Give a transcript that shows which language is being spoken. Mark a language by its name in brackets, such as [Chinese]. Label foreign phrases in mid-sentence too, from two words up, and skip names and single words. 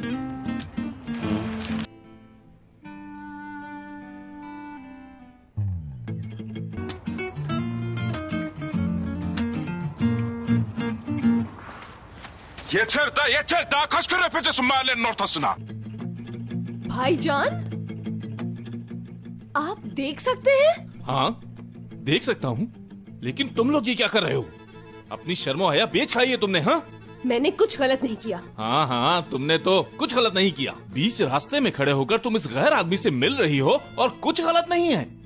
[Turkish] Yeter da yeter. Daha kaç kere öpeceksin mahallenin ortasına? [Hindi] भाईजान, आप देख सकते हैं? हाँ, देख सकता हूं, लेकिन तुम लोग ये क्या कर रहे हो? अपनी शर्मो हया बेच खाई है तुमने। हाँ मैंने कुछ गलत नहीं किया। हाँ, तुमने तो कुछ गलत नहीं किया। बीच रास्ते में खड़े होकर तुम इस गैर आदमी से मिल रही हो और कुछ गलत नहीं है।